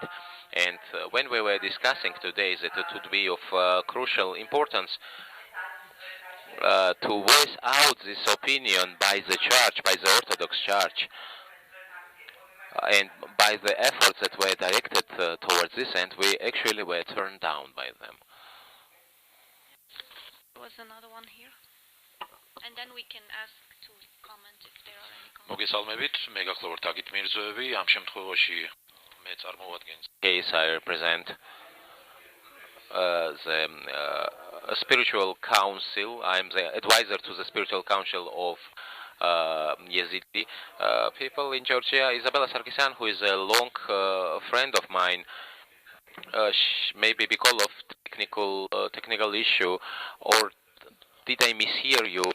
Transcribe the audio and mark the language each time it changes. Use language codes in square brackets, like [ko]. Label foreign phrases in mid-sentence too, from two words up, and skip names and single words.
[en] And when we were discussing today that it would be of crucial importance to voice out this opinion by the church, by the Orthodox Church, and by the efforts that were directed towards this end, we actually were turned down by them. There was another one here, and then we can ask [ka] მოგესალმებით, მე გახლავართ აგით მირზოევი, ამ შემთხვევაში მე წარმოადგენს [en] case I represent the spiritual council. I'm the advisor to the spiritual council of Yazidi people in Georgia. Isabella Sarkisyan, who is a long friend of mine, maybe because of technical issue, or did I mishear you?